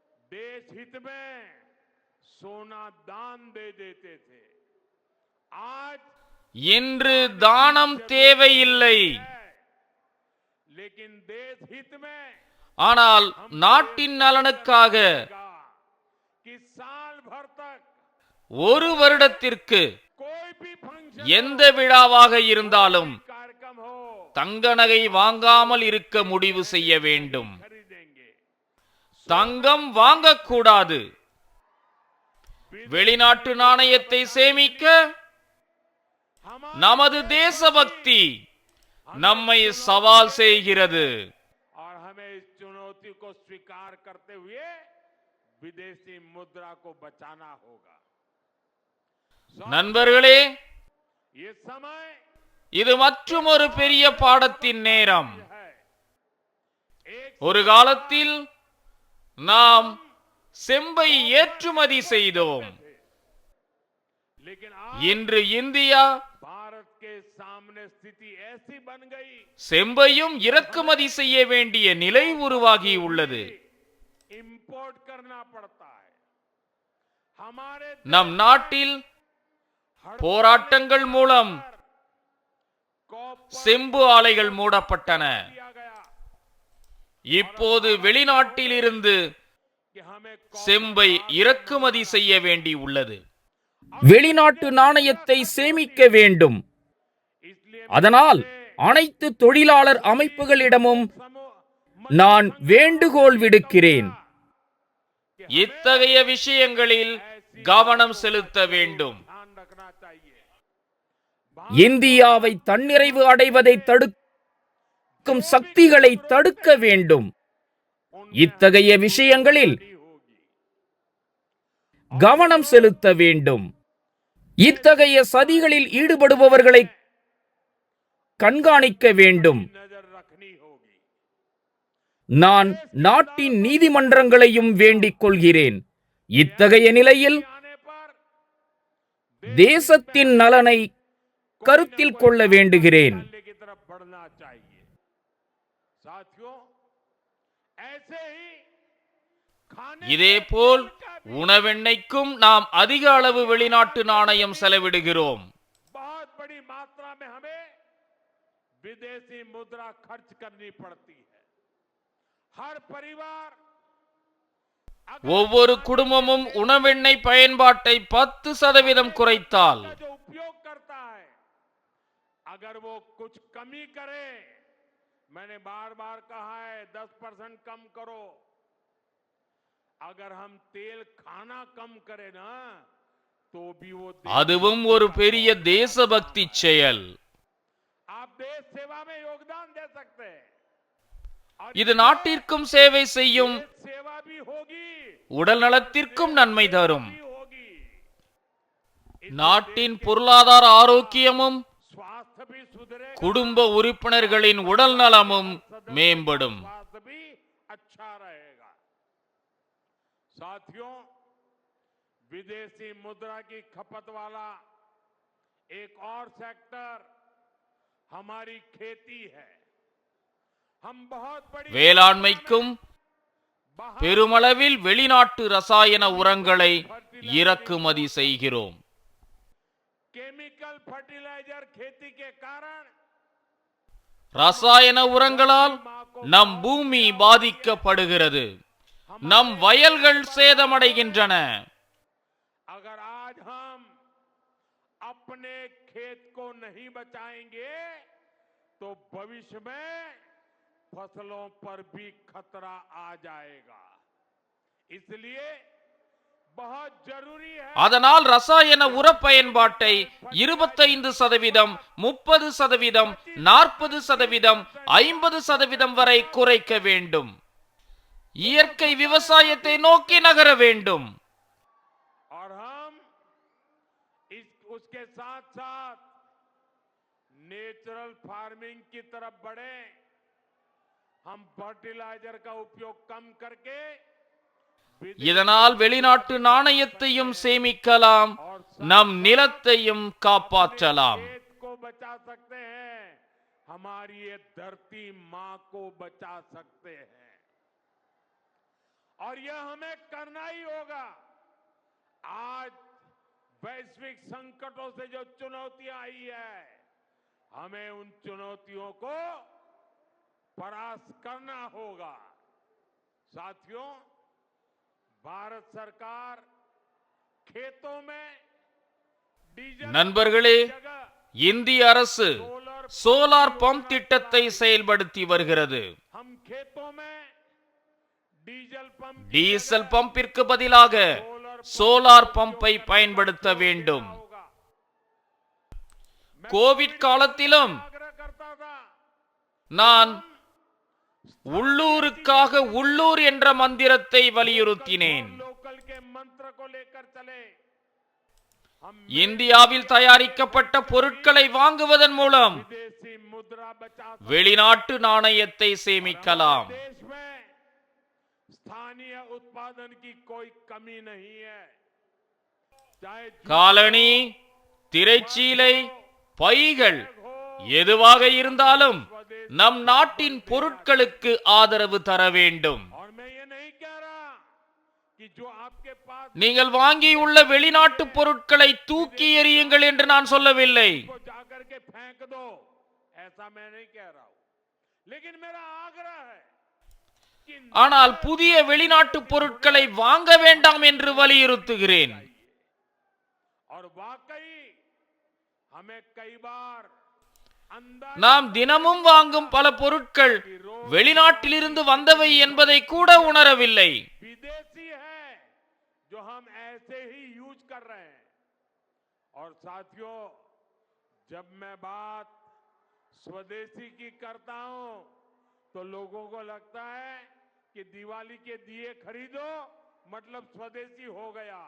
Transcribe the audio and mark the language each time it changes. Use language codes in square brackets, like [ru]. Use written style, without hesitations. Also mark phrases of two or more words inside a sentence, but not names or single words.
[hi] देश हित में सोना दान दे देते थे। आज [ta] இன்று தானம் தேவையில்லை, [hi] लेकिन देश हित में [ta] ஆனால் நாட்டின் நலனுக்காக [hi] कि साल भर तक [ta] ஒரு வருடத்திற்கு [hi] कोई भी फंक्शन [ta] எந்த விழாவாக இருந்தாலும் [hi] कार्यक्रम हो [ta] தங்க நகை வாங்காமல் இருக்க முடிவு செய்ய வேண்டும். [hi] खरीदेंगे। [ta] தங்கம் வாங்கக்கூடாது. வெளிநாட்டு நாணயத்தை சேமிக்க நமது தேசபக்தி நம்மை சவால் செய்கிறது. [hi] और हमें इस चुनौती को स्वीकार करते हुए विदेशी मुद्रा को बचाना होगा। [ta] நண்பர்களே, [hi] ये समय [ta] இது மற்றுமொரு பெரிய பாடத்தின் நேரம். [hi] है। एक [ta] ஒரு காலத்தில் நாம் செம்பை ஏற்றுமதி செய்தோம். [hi] लेकिन [ta] இன்று இந்தியா [hi] भारत के सामने स्थिति ऐसी बन गई, [ta] செம்பையும் இறக்குமதி செய்ய வேண்டிய நிலை உருவாகி உள்ளது. [hi] इंपोर्ट करना पड़ता है। हमारे [ta] நம் நாட்டில் போராட்டங்கள் மூலம் செம்பு ஆலைகள் மூடப்பட்டன. [hi] दिया गया [ta] இப்போது வெளிநாட்டில் இருந்து [hi] कि हमें [ta] செம்பை இறக்குமதி செய்ய வேண்டி உள்ளது. வெளிநாட்டு நாணயத்தை சேமிக்க வேண்டும். [hi] इसलिए [ta] அதனால் அனைத்து தொழிலாளர் அமைப்புகளிடமும் நான் வேண்டுகோள் விடுக்கிறேன். இத்தகைய விஷயங்களில் கவனம் செலுத்த வேண்டும். [hi] ध्यान रखना चाहिए। [ta] இந்தியாவை தன்னிறைவு அடைவதை தடுக்கும் சக்திகளை தடுக்க வேண்டும். இத்தகைய விஷயங்களில் கவனம் செலுத்த வேண்டும். இத்தகைய சதிகளில் ஈடுபடுபவர்களை கண்காணிக்க வேண்டும். [hi] नजर रखनी होगी। [ta] நான் நாட்டின் நீதிமன்றங்களையும் வேண்டிக் கொள்கிறேன். இத்தகைய நிலையில் [hi] आने पर [ta] தேசத்தின் நலனை கருத்தில் கொள்ள வேண்டுகிறேன். [hi] डालने की तरफ बढ़ना चाहिए। साथियों, ऐसे ही खाने [ta] இதேபோல் உணவெண்ணெய்க்கும் நாம் அதிக அளவு வெளிநாட்டு நாணயம் செலவிடுகிறோம். [hi] बहुत बड़ी मात्रा में हमें विदेशी मुद्रा खर्च करनी पड़ती है। हर परिवार [ta] ஒவ்வொரு குடும்பமும் உணவெண்ணெய் பயன்பாட்டை 10% குறைத்தால் [hi] का जो उपयोग करता है, अगर वो कुछ कमी करे, मैंने बार बार कहा है 10% कम करो। अगर हम तेल खाना कम करें ना, तो भी वो [ta] அதுவும் ஒரு பெரிய தேசபக்தி செயல். [hi] आप देश सेवा में योगदान दे सकते हैं। और [ta] இது நாட்டிற்கும் சேவை செய்யும், [hi] देश सेवा भी होगी, [ta] உடல் நலத்திற்கும் நன்மை தரும். [hi] भी होगी। [ta] நாட்டின் பொருளாதார ஆரோக்கியமும் [hi] स्वास्थ्य भी सुधरेगा, [ta] குடும்ப உறுப்பினர்களின் உடல் நலமும் மேம்படும். [hi] स्वास्थ्य भी अच्छा रहेगा। साथियों, विदेशी मुद्रा की खपत वाला एक और सेक्टर हमारी खेती है। हम बहुत बड़ी [ta] வேளாண்மைக்கும் பெருமளவில் வெளிநாட்டு ரசாயன உரங்களை இறக்குமதி செய்கிறோம். [en] chemical fertilizer [hi] खेती के कारण [ta] ரசாயன உரங்களால் நம் பூமி பாதிக்கப்படுகிறது. நம் வயல்கள் சேதமடைகின்றன. [hi] अगर आज हम अपने खेत को नहीं बचाएंगे, तो भविष्य में फसलों पर भी खतरा आ जाएगा। इसलिए बहुत जरूरी है [ta] அதனால் ரசாயன உர பயன்பாட்டை 25%, 30%, 40%, 50% வரை குறைக்க வேண்டும். இயற்கை விவசாயத்தை நோக்கி நகர வேண்டும். [hi] और हम उसके साथ साथ [en] natural farming [hi] की तरफ बढ़े। हम फर्टिलाइजर का उपयोग कम करके [ta] இதனால் வெளிநாட்டு நாணயத்தையும் சேமிக்கலாம், நம் நிலத்தையும் காப்பாற்றலாம். [hi] खेत को बचा सकते हैं, हमारी ये धरती मां को बचा सकते हैं। और यह हमें करना ही होगा। आज वैश्विक संकटों से जो चुनौतियां आई है, हमें उन चुनौतियों को परास्त करना होगा। साथियों, भारत सरकार खेतों में डीजल [ta] நண்பர்களே, [hi] की जगह [ta] இந்திய அரசு [en] solar pump [ta] திட்டத்தை செயல்படுத்தி வருகிறது. [hi] हम खेतों में [en] diesel pump [hi] की [ta] டீசல் [hi] जगह [ta] பம்பிற்கு பதிலாக சோலார் பம்பை பயன்படுத்த வேண்டும். [hi] होगा। [ta] கோவிட் காலத்திலும் [hi] आग्रह करता था, [ta] நான் உள்ளூருக்காக உள்ளூர் என்ற மந்திரத்தை வலியுறுத்தினேன். [hi] लोकल के मंत्र को लेकर चले। हम [ta] இந்தியாவில் தயாரிக்கப்பட்ட பொருட்களை வாங்குவதன் மூலம் [hi] विदेशी मुद्रा बचा सकते [ta] வெளிநாட்டு நாணயத்தை [hi] हैं। [ta] சேமிக்கலாம். [hi] देश में स्थानीय उत्पादन की कोई कमी नहीं है। चाहे [ta] காலணி, திரைச்சீலை, பைகள் எதுவாக இருந்தாலும் நம் நாட்டின் பொருட்களுக்கு ஆதரவு தர வேண்டும். [hi] और मैं ये नहीं कह रहा कि जो आपके पास [ta] நீங்கள் வாங்கியுள்ள வெளிநாட்டு பொருட்களை தூக்கி எறியுங்கள் என்று நான் சொல்லவில்லை. [hi] को जाकर के फेंक दो, ऐसा मैं नहीं कह रहा हूं। लेकिन मेरा आग्रह है कि [ta] ஆனால் புதிய வெளிநாட்டு பொருட்களை வாங்க வேண்டாம் என்று வலியுறுத்துகிறேன். [hi] और वाकई हमें कई बार अंदर [ta] நாம் தினமும் வாங்கும் பல பொருட்கள் வெளிநாட்டிலிருந்து வந்தவை என்பதை கூட உணரவில்லை. [hi] विदेशी है जो हम ऐसे ही यूज कर रहे हैं। और साथियों, जब मैं बात स्वदेशी की करता हूं तो लोगों को लगता है कि दिवाली के दिए खरीदो मतलब स्वदेशी हो गया।